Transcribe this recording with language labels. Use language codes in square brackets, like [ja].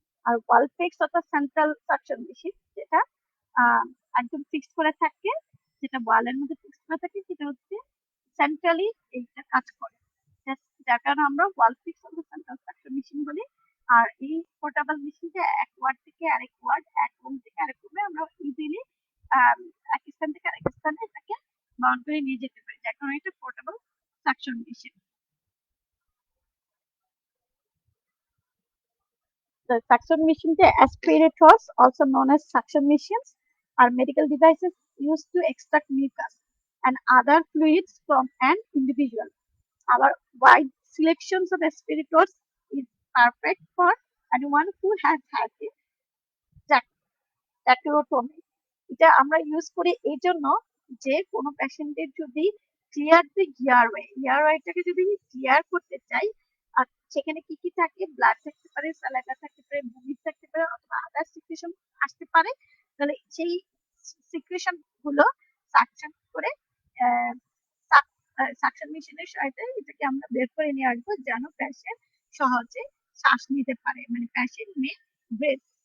[bn] আর ওয়াল fix অর্থাৎ central suction machine, যেটা একদম ফিক্সড করে থাকে, যেটা ওয়ালের মধ্যে ফিক্সড করে থাকে, সেটা হচ্ছে সেন্ট্রালি এইটা কাজ করে, যার কারণে আমরা ওয়াল ফিক্স অর্থাৎ সেন্ট্রাল সাকশন মেশিন বলি। আর এই পোর্টেবল মেশিনটা এক ওয়ার্ড থেকে আরেক ওয়ার্ড, এক রুম থেকে আরেক রুমে আমরা ইজিলি এক স্থান থেকে আরেক স্থানে এটাকে বাউন্ড করে নিয়ে যেতে পারি, যার কারণে এটা portable suction machine. [en] The suction machine, the aspirators, also known as suction machines, are medical devices used to extract mucus and other fluids from an individual. Our wide selections of aspirators is perfect for anyone who has had a tracheotomy. [bn] এটা আমরা use করি এই জন্য যে কোনো পেশেন্টের যদি clear the এয়ারওয়েটাকে যদি ক্লিয়ার করতে চাই, আর সেখানে কি কি থাকে, ব্লাড থাকতে পারে, স্যালাইভা থাকতে পারে, ভুমিট থাকতে পারে, অথবা আদার সিক্রেশন আসতে পারে, তাহলে সেই সিক্রেশন গুলো সাকশন করে সাকশন মেশিনের সহায়তায় এটাকে আমরা বের করে নিয়ে আসবো, যেন পেশেন্ট সহজে শ্বাস নিতে পারে, মানে পেশেন্ট মে ব্রেথ।